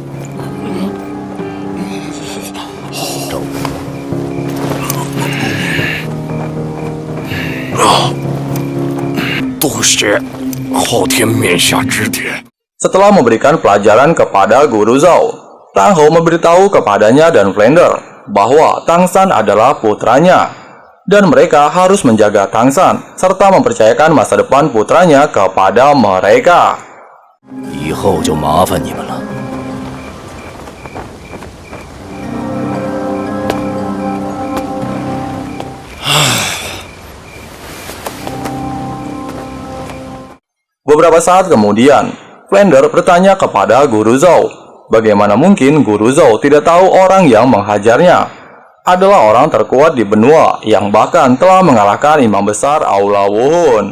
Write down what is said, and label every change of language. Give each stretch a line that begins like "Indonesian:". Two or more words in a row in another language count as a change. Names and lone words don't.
Chinese: 多谢昊天冕下指点。
Indonesian: Setelah memberikan pelajaran kepada Guru Zhao, Tang Ho memberitahu kepadanya dan Flander bahwa Tang San adalah putranya, dan mereka harus menjaga Tang San serta mempercayakan masa depan putranya kepada mereka.
Chinese: 以后就麻烦你们了。
Indonesian: Beberapa saat kemudian, Flander bertanya kepada Guru Zhao, bagaimana mungkin Guru Zhao tidak tahu orang yang menghajarnya adalah orang terkuat di benua yang bahkan telah mengalahkan imam besar Aula Wuhun.